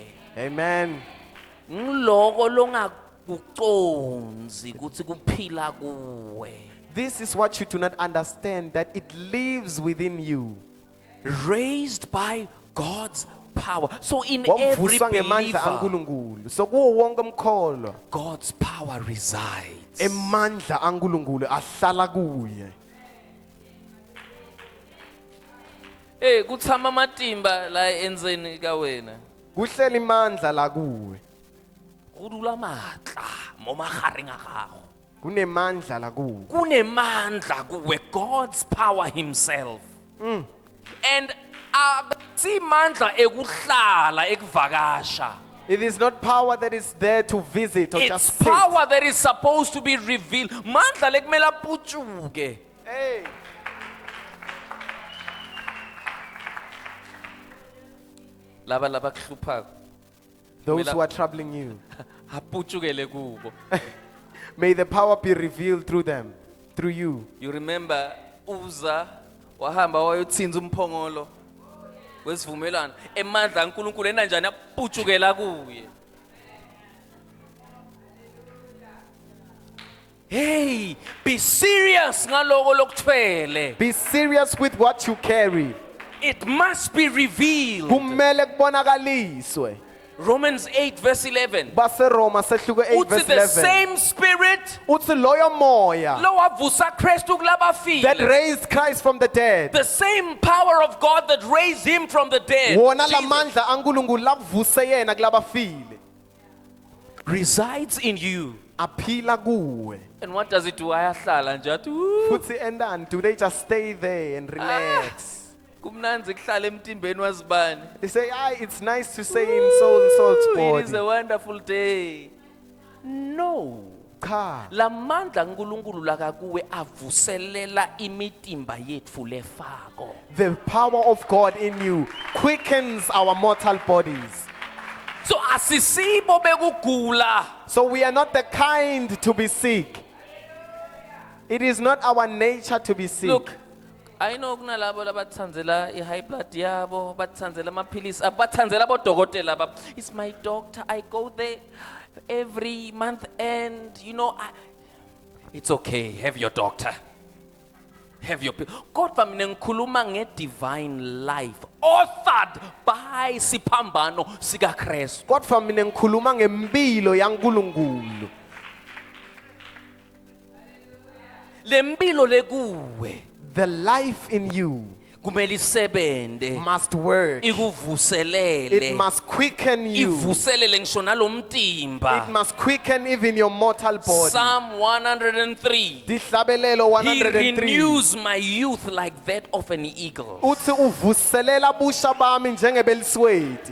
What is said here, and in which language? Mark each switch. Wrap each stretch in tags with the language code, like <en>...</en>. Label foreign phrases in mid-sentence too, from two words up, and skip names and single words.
<en>Amen.</en> <ss>Ngiloko longakuconzi ukuthi kuphila kuwe.</ss> <en>This is what you do not understand, that it lives within you. Raised by God's power. So in every</en> <ss>Wavuswa ngemandla</ss> <en>believer,</en> <ss>aNkulunkulu. So kuwo wonke umkholwa</ss> <en>God's power resides.</en> <ss>emandla aNkulunkulu ahlala kuye.</ss> <ts>Eh kuthama matimba la enzeni ka wena.</ts> <ss>Kuhleli imandla la kuwe.</ss> <tn>Go dula matla mo magareng a gago.</tn> <ss>Kunemandla la kuwe. Kunemandla kuwe,</ss> <en>God's power himself.</en> <ss>And si mandla ekuhlala ekuvakasha.</ss> <en>It is not power that is there to visit or It's just sit. power that is supposed to be revealed.</en> <ss>Mandla lekumela puchuke. Hey. Laba kuhluphaka.</ss> <en>Those who are troubling you,</en> <ss>Apuchukele kubo.</ss> <en>may the power be revealed through them, through you. You remember</en> <ss>Uza wahamba wayothinza umphongolo wesivumelwano emandla kaNkulunkulu enanjani apuchukela kuye.</ss> <en>Hey, be serious</en> <ss>ngaloko lokuthwele.</ss> <en>Be serious with what you carry. It must be revealed.</en> <ss>Kumele kubonakaliswe.</ss> <en>Romans 8 verse 11.</en> <ss>BaseRoma sehluko 8 Uthi</ss> <en>verse the 11. same spirit</en> <ss>Uthi loyo moya lo wavusa Kristu</ss> <en>that</en> <ss>kulabafile.</ss> <en>raised Christ from the dead. The same power of God that raised him from the dead</en> <ss>Wona</ss> <en>Jesus,</en> <ss>lamandla aNkulunkulu lavuse yena kulabafile.</ss> <en>resides in you.</en> <ss>Aphila kuwe.</ss> <en>And what does it do?</en> <ss>Ayahlala nje athi "Woo, Futhi endani,</ss> <en>do they just stay there and relax?</en> <ss>kumnanzi kuhlala emtimbeni wazibani.</ss> <en>They say, it's nice to say in so and so's It is a body. wonderful day. No.</en> <ss>Cha. Lamandla uNkulunkulu lakakuwe avuselela imitimba yethu lefako.</ss> <en>The power of God in you quickens our mortal bodies.</en> <ss>So asisibo bekugula.</ss> <en>So we are not the kind to be sick. It is not our nature to be sick. Look, I know</en> <ss>kunalabo labathandzela i-high blood yabo, bathandzela amaphilisi, bathandzela bodokotela babo.</ss> <en>It's my doctor. I go there every month and it's okay. Have your doctor. Have your</en> <ss>kodwa mina ngikhuluma</ss> <en>nge-divine life authored by</en> <ss>siphambano sika Kristu. Kodwa mina ngikhuluma ngempilo yaNkulunkulu. Lempilo lekuwe</ss> <en>The life in you</en> <ss>kumele isebente</ss> <en>must work.</en> <ss>ikuvuselele.</ss> <en>It must quicken you.</en> <ss>Ivuselele ngisho nalomtimba.</ss> <en>It must quicken even your mortal body. Psalm 103.</en> <ss>Dihlabelelo</ss> <en>He 103. renews my youth like that of an eagle.</en> <ss>Uthi uvuselela busha bami njengebelisweti.</ss>